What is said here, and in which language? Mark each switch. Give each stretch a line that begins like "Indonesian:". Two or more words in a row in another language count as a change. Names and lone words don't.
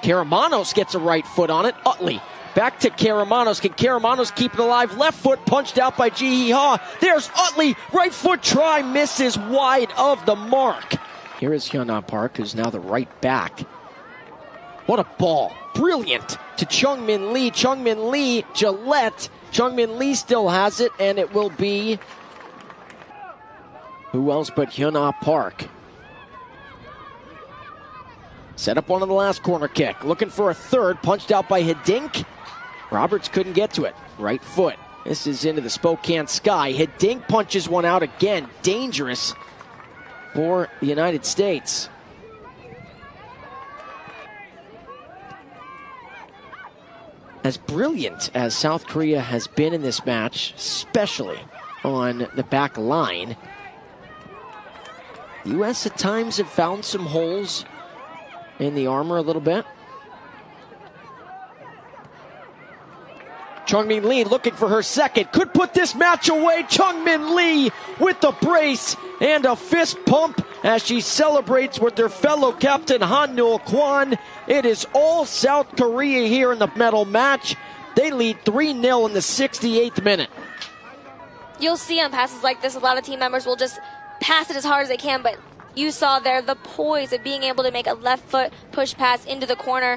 English: Karamanos gets a right foot on it. Utley back to Karamanos. Can Karamanos keep it alive? Left foot punched out by Ji-hee Ha. There's Utley. Right foot try misses wide of the mark. Here is Hyun-Ah Park, who's now the right back. What a ball. Brilliant to Chung-Min Lee. Chung-Min Lee, Gillette. Chung-Min Lee still has it, and it will be who else but Hyun-Ah Park. Set up one on the last corner kick. Looking for a third. Punched out by Hidink. Roberts couldn't get to it. Right foot. This is into the Spokane sky. Hidink punches one out again. Dangerous for the United States. As brilliant as South Korea has been in this match, especially on the back line, the U.S. at times have found some holes in the armor a little bit. Chung-Min Lee looking for her second. Could put this match away. Chung-Min Lee with the brace and a fist pump as she celebrates with her fellow captain Han-Nul Kwon. It is all South Korea here in the medal match. They lead 3-0 in the 68th minute. You'll see on passes like this, a lot of team members will just pass it as hard as they can, but you saw there the poise of being able to make a left foot push pass into the corner.